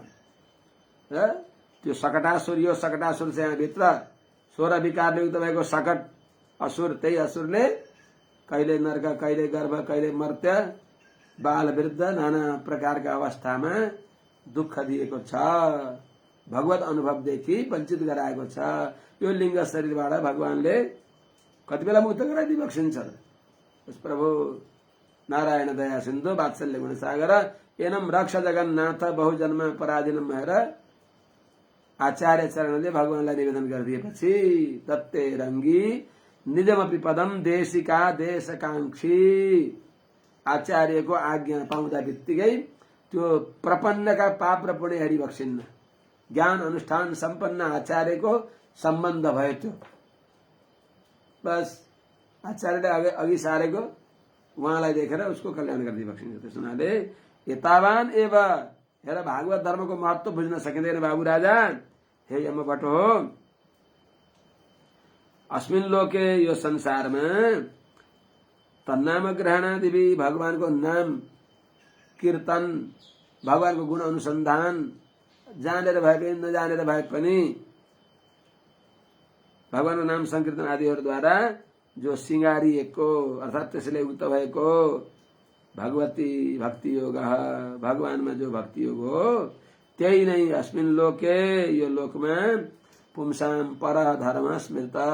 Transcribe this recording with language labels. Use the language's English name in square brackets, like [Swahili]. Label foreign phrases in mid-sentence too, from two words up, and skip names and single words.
[Nepali] र त्यो सकटासुर, यो सकटासुर चाहिँ यहाँभित्र 16 विकारले युक्त भएको सकट असुर, त्यही असुरले कहिले नर्क कहिले गर्भ कहिले मर्त्य बाल वृद्ध नाना प्रकारका अवस्थामा दुःख दिएको छ, भगवत अनुभवदेखि वञ्चित गराएको छ। यो लिङ्ग शरीरबाट भगवानले कति बेला मुक्त गराइदिई बक्सिन्छ। [Sanskrit] प्रभु नारायण दया सिन्धु वात्सल्य गुणसागर एनम रक्ष जगन्नाथ बहुजन्म पराधीनम [Nepali] भएर आचार्य चरणले भगवानलाई निवेदन गरिदिएपछि [Sanskrit] दत्ते रङ्गी निजमपि पदम देशिका देशकांक्षी [Nepali] आचार्यको आज्ञा पाउँदा बित्तिकै त्यो प्रपन्नका पाप र पुण्य हेरी बक्सिन्न। ज्ञान अनुष्ठान सम्पन्न आचार्यको सम्बन्ध भयो त्यो। बस आचार्यले अघि सारेको उहाँलाई देखेर उसको कल्याण गरिदिई बक्सिन्छ। त्यस हुनाले [Sanskrit] यतावान एव [Nepali] हेर भागवत धर्मको महत्व बुझ्न सकिँदैन बाबु राजा, हे यमभट्ट हो। [Sanskrit] अस्मिन लोके [Nepali] यो संसारमा [Sanskrit] तन्नाम ग्रहणादिवि [Nepali] भगवानको नाम कीर्तन भगवानको गुण अनुसन्धान जानेर भए पनि नजानेर भए पनि भगवानको नाम संकीर्तन आदिहरूद्वारा जो सिंगारिएको अर्थात् त्यसले उक्त भएको भगवती भक्ति योग भगवानमा जो भक्ति योग हो त्यही नै [Sanskrit] अस्मिन लोके [Nepali] यो लोकमा [Sanskrit] पुंसाम पर धर्म स्मृत